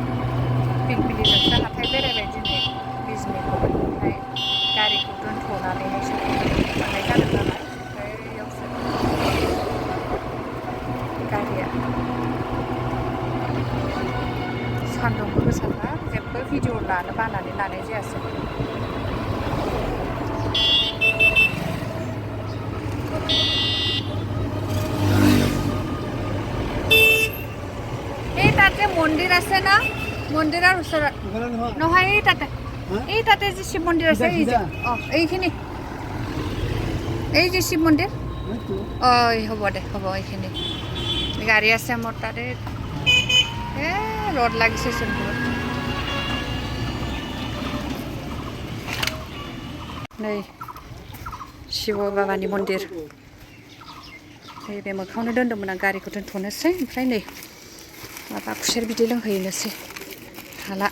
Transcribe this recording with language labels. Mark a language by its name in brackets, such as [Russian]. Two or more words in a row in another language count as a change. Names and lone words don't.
[Bodo] पिलपिलिजोंसो हाथाय बेरायबाय दिनै बिजनिखौ। ओमफ्राय गारिखौ दोनथ'नानैहायसो थांनाय जादों नालाय। ओमफ्राय बेयावसो गारिया सान्दुंबो गोसाथार जेबो भिडिअ लानो बानानै लानाय जायासै। [Assamese] এই তাতে মন্দিৰ আছে না, মন্দিৰৰ ওচৰত নহয়, এই তাতে যে শিৱ মন্দিৰ আছে, এই যে এইখিনি, এই যে শিৱ মন্দিৰ, হ'ব দে, হ'ব এইখিনি গাড়ী আছে মোৰ তাতে। ৰ'দ লাগিছে চোন বহুত। [Bodo] नै शिव बाबानि मन्दिर। नैबे मोखाङावनो दोनदोंमोन आं गारिखौ दोनथ'नोसै। ओमफ्राय नै माबा खुसेर बिदै लोंहैनोसै हाला।